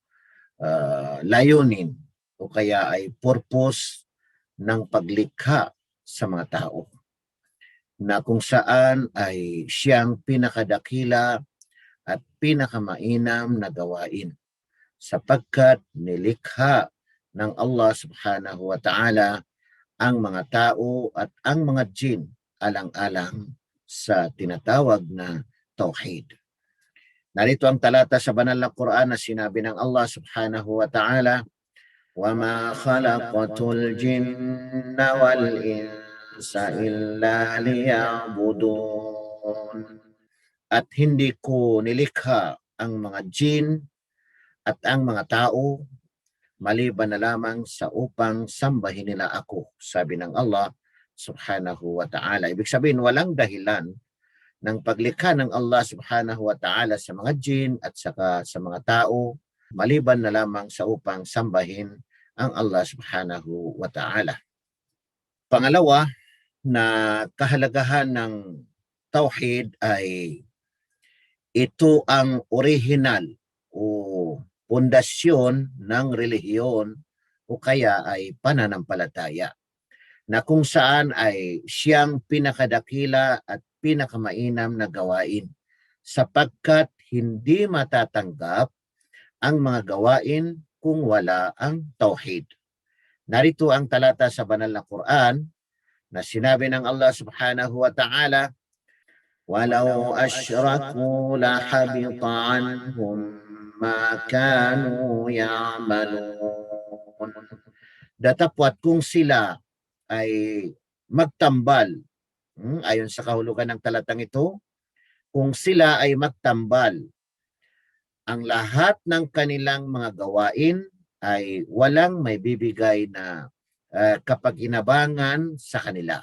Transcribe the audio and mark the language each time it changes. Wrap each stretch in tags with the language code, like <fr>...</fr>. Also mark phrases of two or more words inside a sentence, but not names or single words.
<tl>layunin o kaya ay purpose ng paglikha sa mga tao, na kung saan ay siyang pinakadakila at pinakamainam na gawain sapagkat nilikha ng Allah</tl> <ar>سبحانه وتعالى</ar> <tl>ang mga tao at ang mga jin alang-alang sa tinatawag na Tauhid. Narito ang talata sa banal na Quran na sinabi ng Allah</tl> <ar>سبحانه وتعالى, وَمَا خَلَقَتُ الْجِنَّ وَالْإِنسَ إِلَّا لِيَعْبُدُونَ.</ar> <tl>At hindi ko nilikha ang mga jin at ang mga tao maliban na lamang sa upang sambahin nila ako, sabi ng Allah</tl> <ar>سبحانه وتعالى.</ar> <tl>Ibig sabihin, walang dahilan ng paglikha ng Allah</tl> <ar>سبحانه وتعالى</ar> <tl>sa mga jin at saka sa mga tao maliban na lamang sa upang sambahin ang Allah</tl> <ar>سبحانه وتعالى.</ar> <tl>Pangalawa na kahalagahan ng Tauhid ay ito ang original o pundasyon ng relihiyon o kaya ay pananampalataya, na kung saan ay siyang pinakadakila at pinakamainam na gawain sapagkat hindi matatanggap ang mga gawain kung wala ang Tauhid. Narito ang talata sa banal na Quran na sinabi ng Allah</tl> <ar>سبحانه وتعالى, وَلَوْ أَشْرَكُوا لَحَبِطَ عَنْهُمْ مَا كَانُوا يَعْمَلُونَ.</ar> <tl>Datapwat kung sila ay magtambal, ayon sa kahulugan ng talatang ito, kung sila ay magtambal, ang lahat ng kanilang mga gawain ay walang may bibigay na kapakinabangan sa kanila.</tl>